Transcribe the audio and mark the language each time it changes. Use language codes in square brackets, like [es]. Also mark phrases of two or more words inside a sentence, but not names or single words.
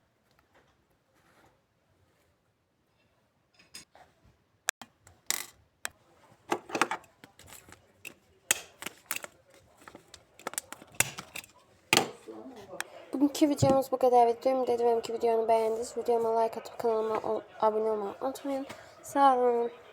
[tr] Bugünkü videomuz bu kadar. [az] Ümid edirəm ki videonu beğendiniz. [tr] Videoma like atıp kanalıma abone olmayı unutmayın. Sağ olun.